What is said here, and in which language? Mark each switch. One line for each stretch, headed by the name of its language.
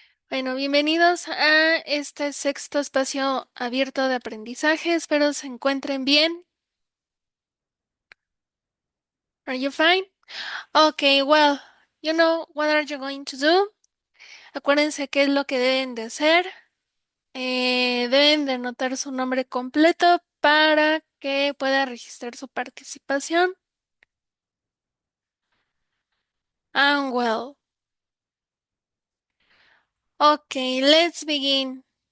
Spanish: Bueno, bienvenidos a este sexto espacio abierto de aprendizaje. Espero se encuentren bien.
English: Are you fine? Okay, well, you know what are you going to do?
Spanish: Acuérdense qué es lo que deben de hacer. Deben de anotar su nombre completo para que pueda registrar su participación.
English: And well, okay, let's begin.